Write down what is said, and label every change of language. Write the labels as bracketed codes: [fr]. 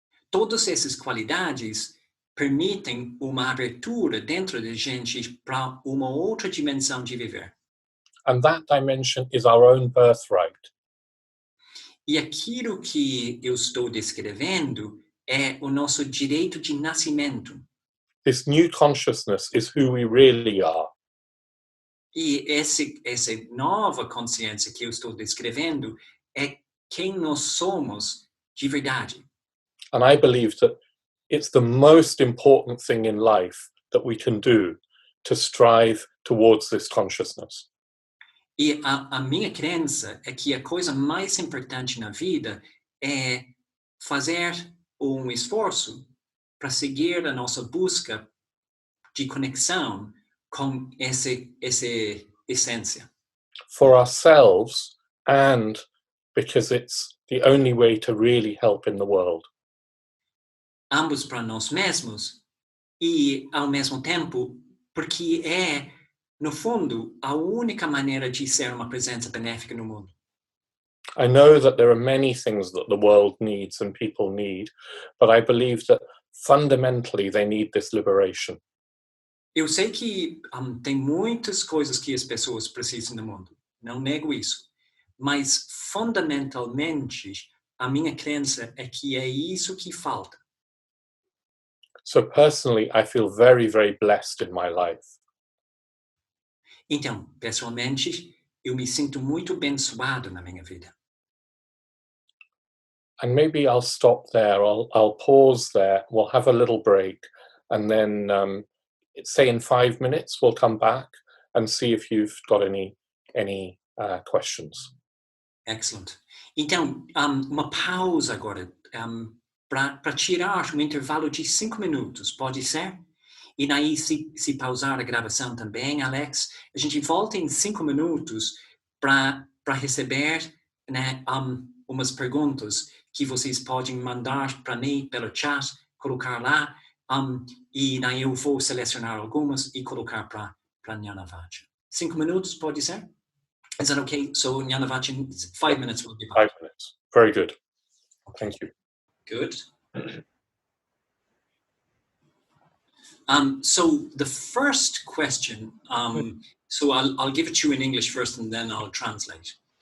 [pt] Todas essas qualidades permitem uma abertura dentro da gente para uma outra dimensão de viver. [en] And that dimension is our own birthright. [pt] E aquilo que eu estou descrevendo é o nosso direito de nascimento. [en] This new consciousness is who we really are. [pt] E essa nova consciência que eu estou descrevendo é quem nós somos de verdade. [en] And I believe that it's the most important thing in life that we can do to strive towards this consciousness. [pt] E a minha crença é que a coisa mais importante na vida é fazer um esforço para seguir a nossa busca de conexão com essa essência. [en] For ourselves, and because it's the only way to really help in the world. [pt] Ambos para nós mesmos e, ao mesmo tempo, porque é, no fundo, a única maneira de ser uma presença benéfica no mundo. [en] I know that there are many things that the world needs and people need, but I believe that fundamentally they need this liberation. [pt] Eu sei que tem muitas coisas que as pessoas precisam no mundo, não nego isso, mas fundamentalmente a minha crença é que é isso que falta. [en] So personally, I feel very, very blessed in my life. [pt] Então, pessoalmente, eu me sinto muito abençoado na minha vida. [en] And maybe I'll stop there. I'll pause there. We'll have a little break, and then say in 5 minutes we'll come back and see if you've got any questions. Excellent. [pt] Então, uma pausa agora para tirar um intervalo de 5 minutos, pode ser? E daí, se pausar a gravação também, Alex, a gente volta em 5 minutos para receber, né, umas perguntas que vocês podem mandar para mim pelo chat, colocar lá, e daí eu vou selecionar algumas e colocar para Jnanavaca. 5 minutos, pode ser? [en] Is that okay? So Jnanavaca, 5 minutes will be back. 5 minutes. Very good. Thank you. Good. So the first question, so I'll give it to you in English first and then I'll translate.